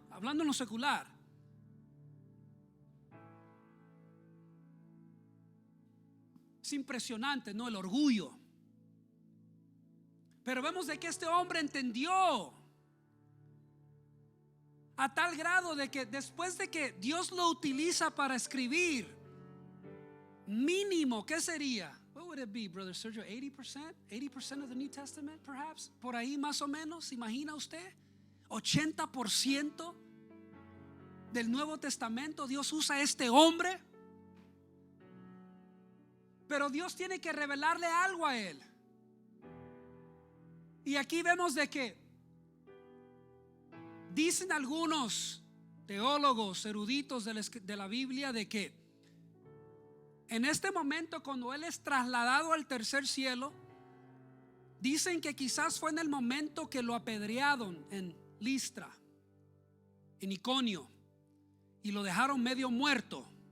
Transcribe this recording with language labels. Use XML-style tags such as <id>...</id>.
<es>Hablando en lo secular, es impresionante, ¿no? El orgullo. Pero vemos de que este hombre entendió a tal grado de que después de que Dios lo utiliza para escribir, mínimo, ¿qué sería?</es> <en>What would it be, Brother Sergio? 80% of the New Testament, perhaps?</en> <es>Por ahí más o menos, ¿imagina usted? 80% del Nuevo Testamento Dios usa a este hombre. Pero Dios tiene que revelarle algo a él. Y aquí vemos de que dicen algunos teólogos eruditos de la Biblia de que en este momento, cuando él es trasladado al tercer cielo, dicen que quizás fue en el momento que lo apedrearon en Listra, en Iconio, y lo dejaron medio muerto.</es>